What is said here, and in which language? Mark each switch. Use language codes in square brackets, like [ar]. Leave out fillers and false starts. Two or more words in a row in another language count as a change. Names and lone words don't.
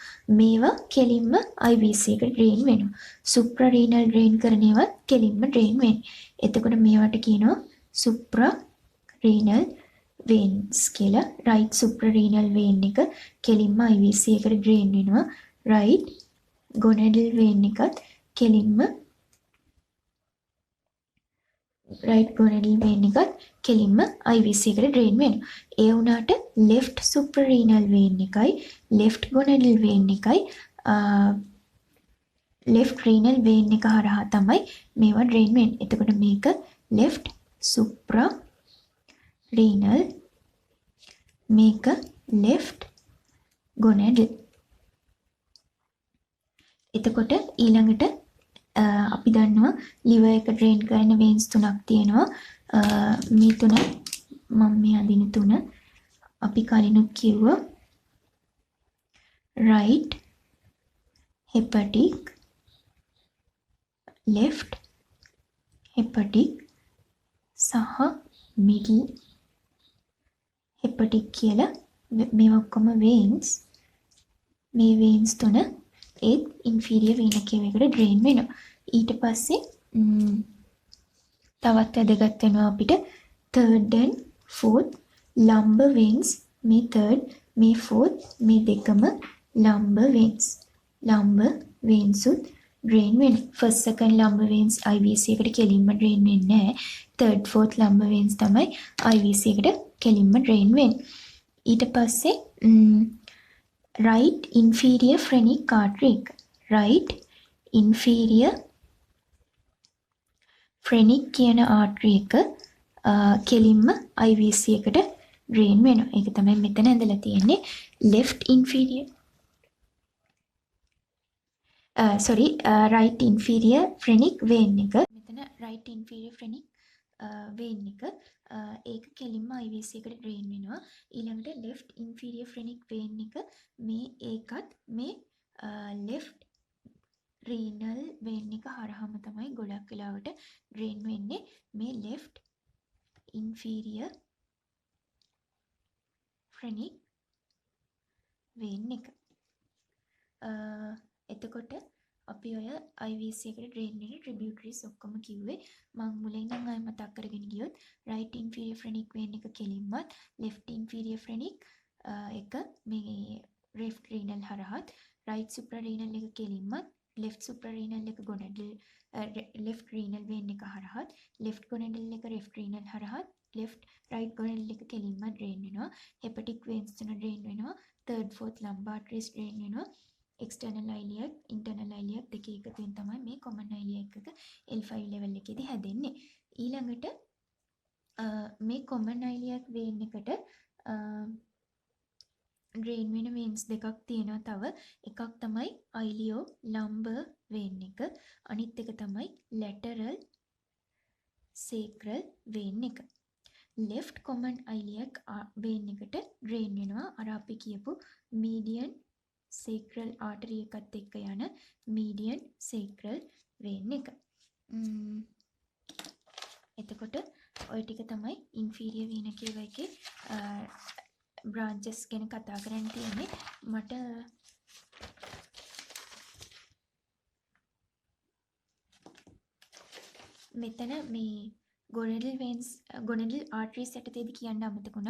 [si] මේවා කෙලින්ම IVC එකට drain වෙනවා. [en] suprarenal drain [si] කරන ඒවා කෙලින්ම drain වෙන්නේ. එතකොට මේවට කියනවා [en] suprarenal veins [si] කියලා. [en] right suprarenal vein [si] එක කෙලින්ම IVC එකට drain වෙනවා. [en] right gonadal vein [si] එකත් කෙලින්ම [en] right gonadal vein [si] එකත් කෙලින්ම IVC එකට drain වෙනවා. ඒ වුණාට [en] left suprarenal vein [si] එකයි [en] left gonadal vein [si] එකයි [en] left renal vein [si] එක හරහා තමයි මේවා drain වෙන්නේ. එතකොට මේක [en] left suprarenal [si] මේක [en] left gonadal. [si] එතකොට ඊළඟට අපි දන්නවා liver එක drain කරන veins තුනක් තියෙනවා. මේ තුන මම මේ අදින තුන අපි කලිනුත් කිව්වා [en] right hepatic left hepatic [si] සහ [en] middle hepatic [si] කියලා මේ ඔක්කොම veins. මේ veins තුන ඒත් [en] inferior vena cava [si] එකට drain වෙනවා. ඊට පස්සේ තවත් වැදගත් වෙනවා අපිට [en] third and fourth lumbar veins. [si] මේ third මේ fourth මේ දෙකම [en] lumbar veins. lumbar veins [si] උත් drain වෙනවා. [en] first second lumbar veins [si] IVC එකට කෙලින්ම drain වෙන්නේ නැහැ. [en] third fourth lumbar veins [si] තමයි IVC එකට කෙලින්ම drain වෙන්නේ. ඊට පස්සේ [en] right inferior phrenic artery [si] එක. [en] right inferior phrenic [si] කියන artery එක කෙලින්ම IVC එකට drain වෙනවා. ඒක තමයි මෙතන ඇඳලා තියෙන්නේ. [en] left inferior right inferior phrenic vein [si] එක. මෙතන [en] right inferior phrenic vein [si] එක ඒක කෙලින්ම IVC එකට drain වෙනවා. ඊළඟට [en] left inferior phrenic vein [si] එක මේ ඒකත් මේ [en] left renal vein [si] එක හරහාම තමයි ගොඩක් වෙලාවට drain වෙන්නේ. මේ [en] left inferior phrenic vein [si] එක. එතකොට අපි ඔය IVC එකට drain වෙන tributaries ඔක්කොම කිව්වේ. මම මුලින් නම් ආයෙ මතක් කරගෙන ගියොත් [en] right inferior phrenic vein [si] එක කෙලින්මත් [en] left inferior phrenic [si] එක මේ [en] left renal [si] හරහාත් [en] right suprarenal [si] එක කෙලින්මත් [en] left suprarenal [si] එක [en] gonadal left renal vein [si] එක හරහාත් [en] left gonadal [si] එක [en] left renal [si] හරහාත් [en] left right gonadal [si] එක කෙලින්ම drain වෙනවා. [en] hepatic veins [si] තුන drain වෙනවා. [en] third fourth lumbar arteries [si] drain වෙනවා. [en] external iliac internal iliac [si] දෙකේ එකතුවෙන් තමයි මේ [en] common iliac [si] එක [en] L5 level [si] එකේදී හැදෙන්නේ. ඊළඟට මේ [en] common iliac vein [si] එකට drain වෙන veins දෙකක් තියෙනවා. තව එකක් තමයි [en] ilio lumbar vein [si] එක. අනිත් එක තමයි [en] lateral sacral vein [si] එක. [en] left common iliac vein [si] එකට drain වෙනවා අර අපි කියපු [en] median sacral artery [si] එකත් එක්ක යන [en] median sacral vein [si] එක. එතකොට ඔය ටික තමයි [en] inferior vena cava [si] එකේ branches ගැන කතා කරන්න තියෙන්නේ. මට මෙතන මේ [en] gonadal veins gonadal arteries [si] යටතේදී කියන්න අමතක වුණා.